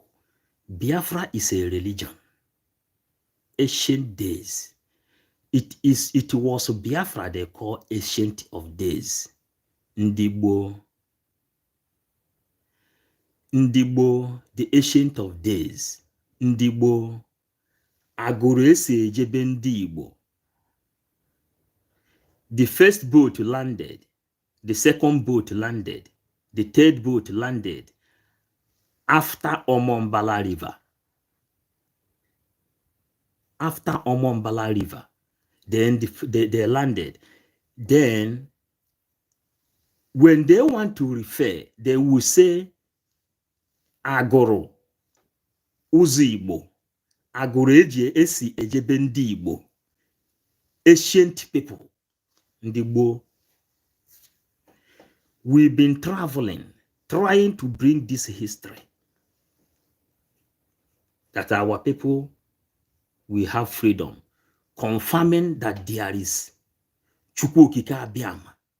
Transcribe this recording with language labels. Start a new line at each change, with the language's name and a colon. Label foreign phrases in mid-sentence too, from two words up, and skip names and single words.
English: Biafra is a religion. Ancient days. It was Biafra they call ancient of days. Ndigbo, the ancient of days.
Igbo: Ndigbo, agụrụ esi ejebe ndị Igbo.
English: The first boat landed, the second boat landed, the third boat landed after Omombala River. After Omombala River, then they landed. Then, when they want to refer, they will say,
Igbo: Agoro, Uzi Igbo, Agoro eji esi ejebe ndị Igbo,
English: ancient people. Ndigbo. We've been traveling, trying to bring this history that our people will have freedom, confirming that there is Chukwu Okike Abiama.